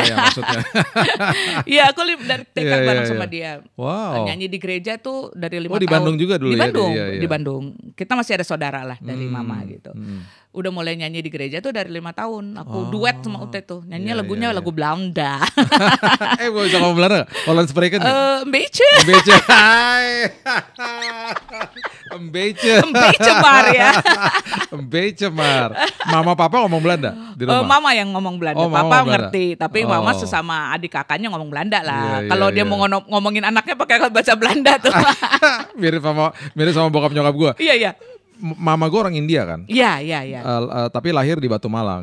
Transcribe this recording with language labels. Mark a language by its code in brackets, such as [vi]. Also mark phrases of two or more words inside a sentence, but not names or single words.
[id] Iya, aku dari TK bareng sama dia. Wow. Nyanyi di gereja tuh dari 5 tahun. Oh di Bandung juga dulu di Bandung, ya? Di Bandung. Kita masih ada saudara lah dari mama gitu. Udah mulai nyanyi di gereja tuh dari 5 tahun. Aku duet sama Ute tuh. Nyanyinya lagunya lagu Belanda. Bisa ngomong Belanda gak? [nl] Holland Spreken [id] gak? [nl] Een beetje. Een beetje. Een beetje. Een beetje maar ya. Een beetje maar. [id] Mama papa ngomong Belanda di rumah? Mama yang ngomong Belanda. Papa ngerti. Tapi mama sesama adik kakaknya ngomong Belanda lah. Kalau dia mau ngomongin anaknya pakai bahasa Belanda tuh. mirip sama bokap nyokap gue. Iya. Mama gue orang India kan? Iya. Tapi lahir di Batu Malang.